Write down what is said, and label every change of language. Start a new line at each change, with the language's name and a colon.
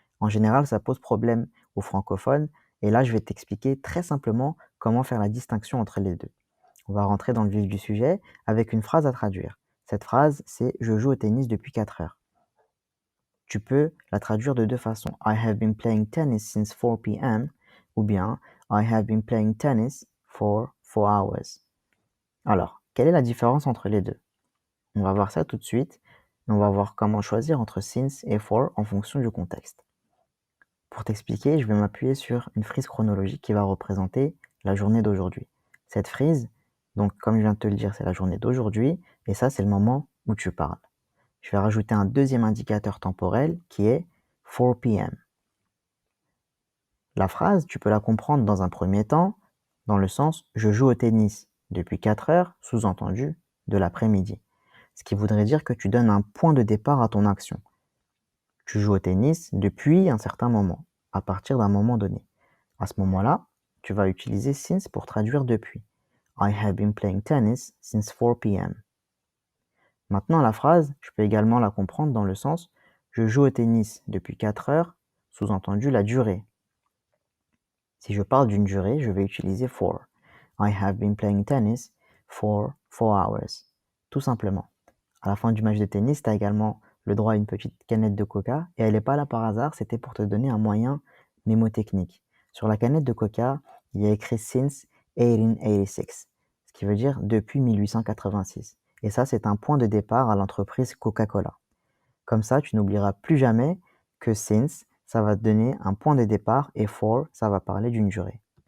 French: En général, ça pose problème aux francophones et là, je vais t'expliquer très simplement comment faire la distinction entre les deux. On va rentrer dans le vif du sujet avec une phrase à traduire. Cette phrase, c'est je joue au tennis depuis 4 heures. Tu peux la traduire de deux façons.
English: I have been playing tennis since 4 p.m.
French: ou bien
English: I have been playing tennis for 4 hours.
French: Alors, quelle est la différence entre les deux? On va voir ça tout de suite. Et on va voir comment choisir entre since et for en fonction du contexte. Pour t'expliquer, je vais m'appuyer sur une frise chronologique qui va représenter la journée d'aujourd'hui. Cette frise, donc comme je viens de te le dire, c'est la journée d'aujourd'hui et ça, c'est le moment où tu parles. Je vais rajouter un deuxième indicateur temporel qui est 4 p.m. La phrase, tu peux la comprendre dans un premier temps, dans le sens je joue au tennis depuis 4 heures, sous-entendu de l'après-midi. Ce qui voudrait dire que tu donnes un point de départ à ton action. Tu joues au tennis depuis un certain moment, à partir d'un moment donné. À ce moment-là, tu vas utiliser since pour traduire depuis.
English: I have been playing tennis since 4 p.m.
French: Maintenant, la phrase, je peux également la comprendre dans le sens je joue au tennis depuis 4 heures, sous-entendu la durée. Si je parle d'une durée, je vais utiliser for.
English: I have been playing tennis for 4 hours.
French: Tout simplement. À la fin du match de tennis, tu as également le droit à une petite canette de coca et elle n'est pas là par hasard, c'était pour te donner un moyen mémotechnique. Sur la canette de coca, il y a écrit since 1886, ce qui veut dire depuis 1886. Et ça, c'est un point de départ à l'entreprise Coca-Cola. Comme ça, tu n'oublieras plus jamais que since, ça va te donner un point de départ et for, ça va parler d'une durée.